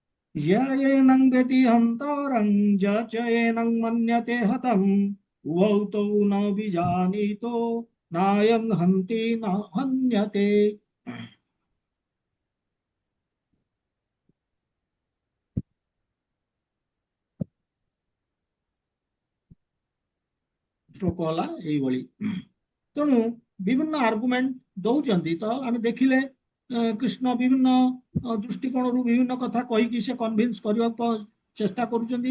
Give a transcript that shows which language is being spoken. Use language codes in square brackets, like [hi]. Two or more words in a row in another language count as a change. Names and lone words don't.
[sa] य एनं वेति हन्तारं य च एनं मन्यते हतम् उभौ तौ न विजानीतो नायं हन्ति न हन्यते। [or] ଶ୍ଲୋକ ହେଲା ଏଇଭଳି। ତେଣୁ ବିଭିନ୍ନ ଆର୍ଗୁମେଣ୍ଟ ଦଉଛନ୍ତି ତ ଆମେ ଦେଖିଲେ କୃଷ୍ଣ ବିଭିନ୍ନ ଦୃଷ୍ଟିକୋଣରୁ ବିଭିନ୍ନ କଥା କହିକି ସେ କନଭିନ୍ସ କରିବାକୁ ଚେଷ୍ଟା କରୁଛନ୍ତି।